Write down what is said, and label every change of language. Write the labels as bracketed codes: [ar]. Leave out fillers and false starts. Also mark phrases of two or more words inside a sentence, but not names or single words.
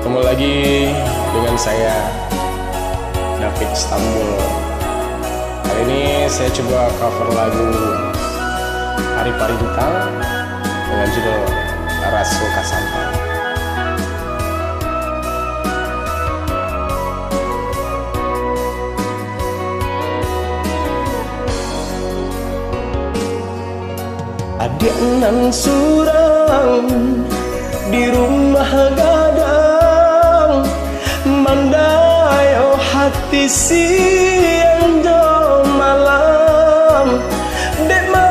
[id] lagi dengan saya David Istanbul. Kali ini saya coba cover lagu Hari Pari Bintang dengan judul Raso Kasampa. [min] Adik nan surang di rumah gadang, mandayo hati siang do malam, dek